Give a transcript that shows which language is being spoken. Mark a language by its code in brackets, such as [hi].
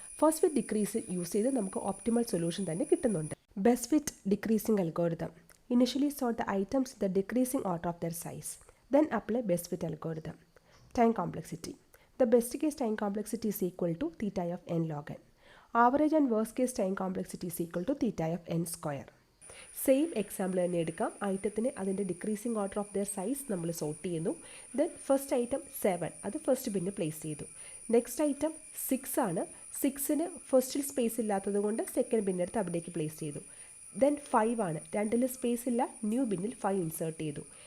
[ml] First with decreasing use ചെയ്ത് നമുക്ക് optimal solution തന്നെ കിട്ടുന്നുണ്ട്. [en] Best with decreasing algorithm. Initially sort the items the decreasing order of their size. Then apply best with algorithm. Time complexity. The best case time complexity is equal to theta of n log n. Average and worst case time complexity is equal to theta of n square. [ml] Same example തന്നെ എടുക്കാം. ഐറ്റത്തിന് അതിൻ്റെ [en] decreasing order of their size [ml] നമ്മൾ sort ചെയ്യുന്നു. Then first item 7, അത് first bin place ചെയ്തു. Next item 6 ആണ്. 6ന് ഫസ്റ്റിൽ space ഇല്ലാത്തത് കൊണ്ട് സെക്കൻഡ് ബിന്നെടുത്ത് അവിടേക്ക് പ്ലേസ് ചെയ്തു. ദെൻ 5 ആണ്, രണ്ടിൽ സ്പേസ് ഇല്ല, ന്യൂ ബിന്നിൽ 5 ഇൻസേർട്ട് ചെയ്തു.